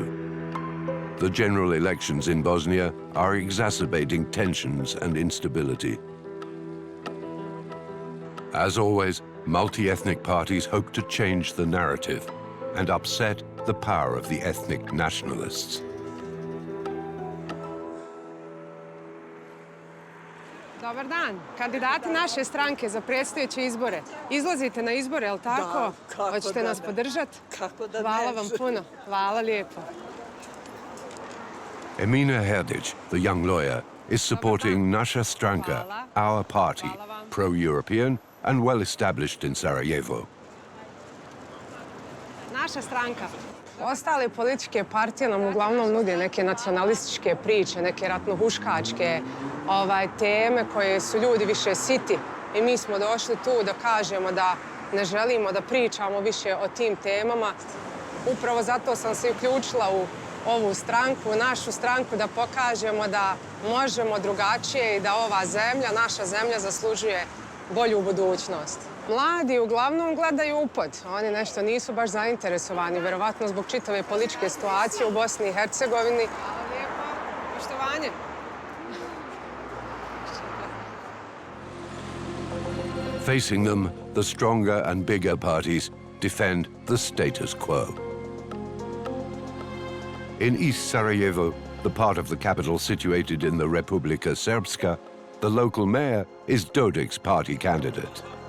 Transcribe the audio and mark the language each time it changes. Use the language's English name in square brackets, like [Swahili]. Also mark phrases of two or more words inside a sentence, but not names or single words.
[English] The general elections in Bosnia are exacerbating tensions and instability. As always, multi-ethnic parties hope to change the narrative and upset the power of the ethnic nationalists. [Bosnian] Dobar dan. Kandidati naše stranke za predstojeće izbore. Izlazite na izbore, je li tako? Da, kako Hoćete nas podržati? Kako da ne. Hvala vam puno. Hvala lijepo. [English] Emina Herdic, the young lawyer, is supporting Naša stranka, our party, pro-European and well-established in Sarajevo. [Bosnian] Naša stranka. Ostale političke partije nam uglavnom nude neke nacionalističke priče, neke ratnohuškačke teme koje su ljudi više siti. I mi smo došli tu da kažemo da ne želimo da pričamo više o tim temama. Upravo zato sam se uključila u ovu stranku, našu stranku, da pokažemo da možemo drugačije i da ova zemlja, naša zemlja, zaslužuje bolju budućnost. Mladi uglavnom gledaju upod. Oni nešto nisu baš zainteresovani, verovatno zbog čitave političke situacije u Bosni i Hercegovini. Hvala lijepo. Poštovanje. [English] Facing them, the stronger and bigger parties defend the status quo. In East Sarajevo, the part of the capital situated in the Republika Srpska, the local mayor is Dodik's party candidate.